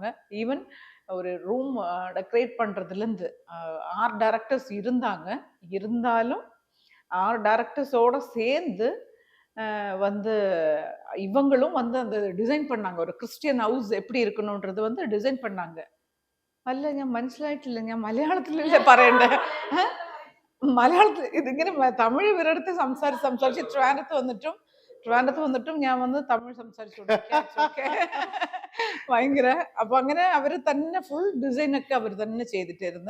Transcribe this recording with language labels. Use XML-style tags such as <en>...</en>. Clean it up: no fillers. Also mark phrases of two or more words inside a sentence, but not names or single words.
<ta>ஈவன் ஒரு</ta> <en>room decorate</en> <ta>பண்ணுறதுலேருந்து</ta> <en>art directors</en> <ta>இருந்தாலும்</ta> <en>art directors</en> <ta>சேர்ந்து வந்து இவங்களும் வந்து அந்த டிசைன் பண்ணாங்க. ஒரு</ta> <en>Christian house</en> <ta>எப்படி இருக்கணும்ன்றது வந்து டிசைன் பண்ணாங்க.</ta> <ml>അല്ല, ഞാൻ മനസ്സിലായിട്ടില്ല. ഞാൻ മലയാളത്തിലല്ലേ പറയണ്ടേ? മലയാളത്തിൽ ഇതിങ്ങനെ തമിഴ് ഇവരടുത്ത് സംസാരിച്ച് ട്രിവാൻഡ്രത്ത് വന്നിട്ടും ഞാൻ വന്ന് തമിഴ് സംസാരിച്ചുകൊണ്ടിരിക്കുക.</ml> <en>It's okay. ഭയങ്കര.</en> <ml>അപ്പൊ അങ്ങനെ അവർ തന്നെ</ml> <en>full design</en> <ml>ഒക്കെ അവർ തന്നെ ചെയ്തിട്ടിരുന്നു.</ml>